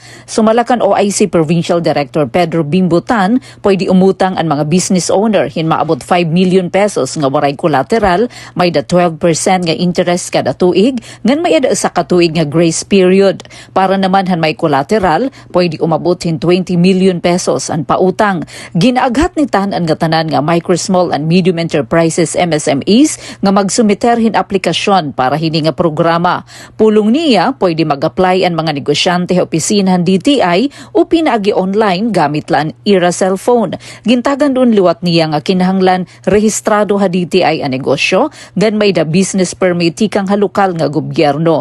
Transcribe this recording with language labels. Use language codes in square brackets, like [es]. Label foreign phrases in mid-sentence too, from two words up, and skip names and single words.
[war] Sumalakan OIC Provincial Director Pedro Bimbutan, pwede umutang ang mga [en] business owner [war] hinmaabot 5 million pesos nga waray collateral, may da 12% nga interest kada tuig, ngan may ada sa katuig nga [en] grace period. [war] Para naman han may collateral, pwede umabot hin 20 million pesos ang pautang. Ginaaghat ni tan ang tanan nga [en] micro, small and medium enterprises [war] MSMEs nga magsumiterhin aplikasyon para hini nga programa. Pulong niya pwede mag-apply ang mga negosyante sa opisinahan DTI o pinaagi online gamit lang ira cellphone. Gintagan doon liwat niya nga kinahanglan rehistrado ha DTI ang negosyo gan may da [en] business permit [war] kang halukal nga gobyerno.